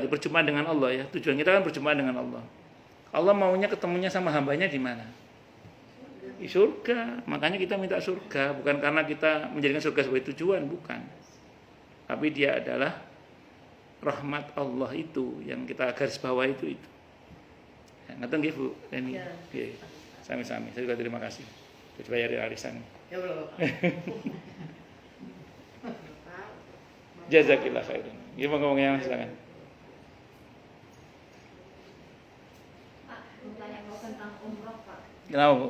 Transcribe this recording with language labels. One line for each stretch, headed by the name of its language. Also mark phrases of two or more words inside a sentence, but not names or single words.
Indonesian: Berjumpa dengan Allah ya. Tujuan kita kan berjumpa dengan Allah. Allah maunya ketemunya sama hambanya di mana? Di surga. Makanya kita minta surga, bukan karena kita menjadikan surga sebagai tujuan, bukan. Tapi dia adalah rahmat Allah itu yang kita garis bawah itu.
Javanese: Ngaten nggih Bu Eni. Nggih. Sami-sami.
Indonesian: Saya juga terima kasih. Sudah bayari arisan. Ya belum.
Arabic: جزاك الله خيرا.
Indonesian: Gimana ngomongnya silakan. Pak, mau tanya mau tentang umroh Pak. Kenapa Bu?